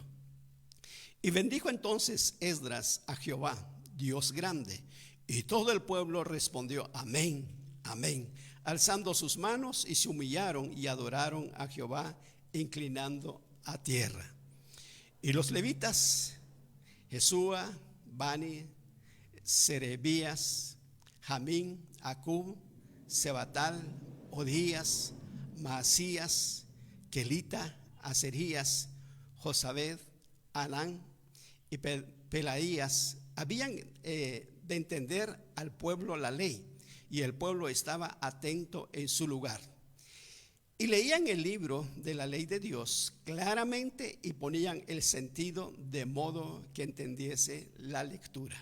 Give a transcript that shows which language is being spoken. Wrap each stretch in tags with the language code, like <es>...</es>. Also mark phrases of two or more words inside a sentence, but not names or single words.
<es>Y bendijo entonces Esdras a Jehová, Dios grande. Y todo el pueblo respondió: amén, amén, alzando sus manos, y se humillaron y adoraron a Jehová, inclinando a tierra. Y los levitas, Jesúa, Bani, Serebías, Jamín, Acub, Sebatal, Odías, Maasías, Kelita, Aserías, Josabed, Anán y Pelaías habían de entender al pueblo la ley, y el pueblo estaba atento en su lugar. Y leían el libro de la ley de Dios claramente y ponían el sentido de modo que entendiese la lectura.</es>